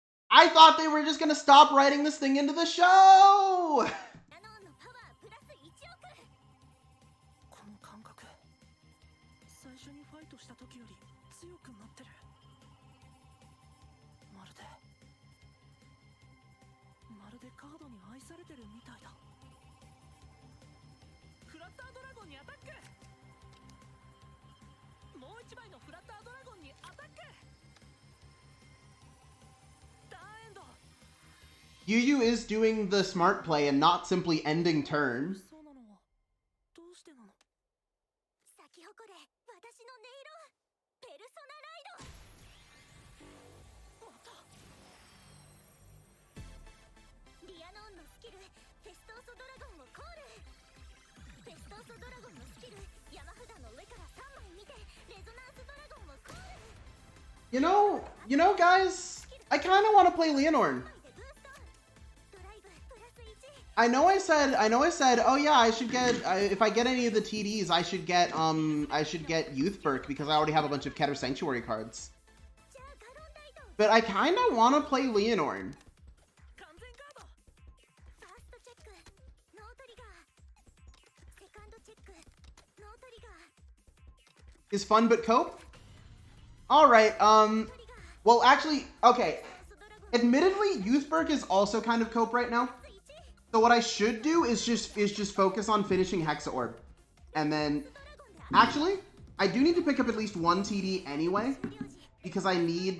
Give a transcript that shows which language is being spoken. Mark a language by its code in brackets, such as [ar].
[en] I thought they were just gonna stop writing this thing into the show! [ja] ナノンのパワープラス1億。この感覚。最初にファイトした時より強くなってる。まるでカードに愛されてるみたいだ。フラッタードラゴンにアタック。もう一枚のフラッタードラゴンにアタック。ターンエンド。 [en] Yu is doing the smart play and not simply ending turn. [ja] そうなのはどうしてなの。咲き誇れ私の音色。ペルソナライド。また。リアノンのスキルフェストーソドラゴンをコール。フェストーソドラゴンのスキル山札の上から3枚見てレゾナンスドラゴンをコール。 [en] You know, guys, I kind of want to play Leonore. [ja] でブースト。ドライブプラス1。 [en] I know I said, oh yeah, I should get, if I get any of the TDs, I should get Youth Burk because I already have a bunch of Keter Sanctuary cards. [ja] じゃあガロンダイト。 [en] But I kind of want to play Leonore. [ja] 完全カード。ファーストチェックノートリガー。セカンドチェックノートリガー。 [en] Is fun but cope? Alright, well actually, okay. [ja] ソドラゴン [en] Admittedly, Youth Burk is also kind of cope right now. [ja] プラス1。 [en] So what I should do is just focus on finishing Hexa Orb. And then, actually, I do need to pick up at least one TD anyway, because I need,